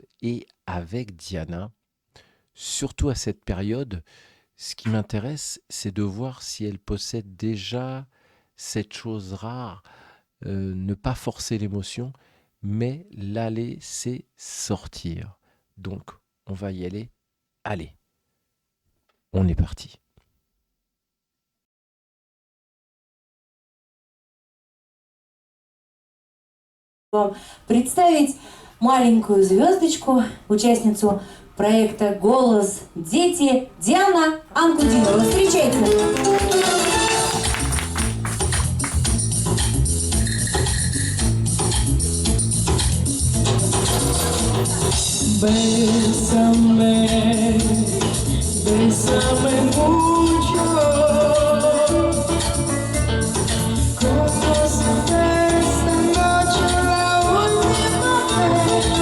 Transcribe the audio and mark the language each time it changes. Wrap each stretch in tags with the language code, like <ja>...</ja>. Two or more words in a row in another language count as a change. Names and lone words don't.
<fr>Et avec Diana, surtout à cette période, ce qui m'intéresse, c'est de voir si elle possède déjà cette chose rare, ne pas forcer l'émotion, mais la laisser sortir. Donc, on va y aller. Allez, on est parti.</fr> <ru>Вам представить маленькую звездочку, участницу проекта «Голос дети» Диана Анкудинова. Встречайте!</ru> <es>Bésame, bésame mucho, como si fuera esta noche la última vez.</es>